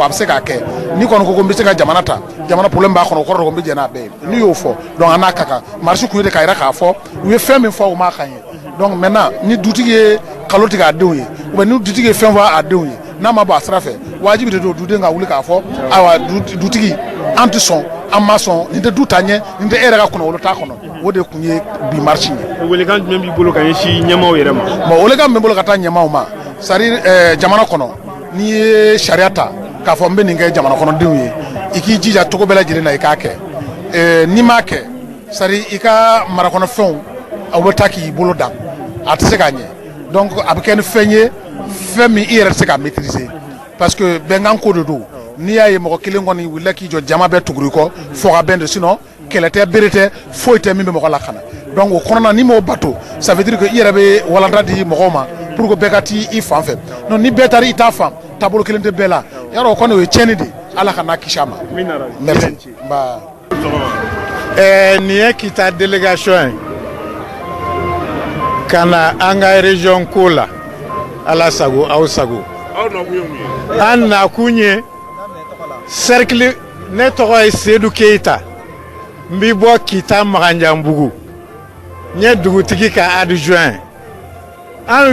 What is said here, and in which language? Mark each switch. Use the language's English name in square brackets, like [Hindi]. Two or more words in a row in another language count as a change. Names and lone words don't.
[Bambara] a bɛ se k'a kɛ ni kɔni ko n bɛ se ka jamana ta jamana problème b'a kɔnɔ o kɔrɔ de ko n bɛ jɛn n'a bɛɛ ye n'u y'o fɔ donc an n'a ka kan marche kun ye de k'a yira k'a fɔ u ye fɛn min fɔ o m'a kan ye [French] donc maintenant [Bambara] ni dutigi ye kalo tigɛ a denw ye [French] ou bien [Bambara] ni dutigi ye fɛn fɔ a denw ye n'a ma bɔ a sira fɛ wajibi de don duden ka wuli k'a fɔ ayiwa dutigi an tɛ sɔn an ma sɔn nin tɛ du ta ɲɛ nin tɛ e yɛrɛ ka kɔnɔ t'a kɔnɔ o de kun ye bi marche ye. welekan jumɛn b'i bolo ka ɲɛsin ɲɛmaaw yɛrɛ ma. bon welekan min bɛ bolo ka taa ɲɛmaaw ma [French] c'est à dire [Bambara] jamana kɔnɔ n'i ye sariya ta k'a fɔ n bɛ nin kɛ jamana kɔnɔdenw ye i k'i jija cogo bɛɛ lajɛlen na i k'a kɛ n'i m'a kɛ [French] c'est à dire [Bambara] i ka marakɔnɔfɛnw aw bɛ taa k'i bolo dan a tɛ se k'a ɲɛ donc a bɛ kɛ ni fɛn ye fɛn min i yɛrɛ tɛ se k'a maîtriser [French] parce que [Bambara] bɛnkan ko de don n'i y'a ye mɔgɔ kelen kɔni wulila k'i jɔ jama bɛɛ tuguri kɔ fɔ ka bɛn de sinon kɛlɛ tɛ bere tɛ foyi tɛ min bɛ mɔgɔ lakana donc o kɔnɔna ni m'o bato [French] ça veut dire que [Bambara] i yɛrɛ bɛ walanda di mɔgɔw ma [French] pour que [Bambara] bɛɛ ka t'i fan fɛ donc ni bɛɛ taara i t'a fan taabolo kelen tɛ bɛɛ la yarɔ o kɔni o ye tiɲɛni de ala ka n'a kisi a ma merci nba. nin ye kita délégation ye ka na an ka région ko la ala sago aw sago an nakun ye cercle ne tɔgɔ ye Seydou Keita n bɛ bɔ Kita Maganjanbugu n ye dugutigi ka adjoint an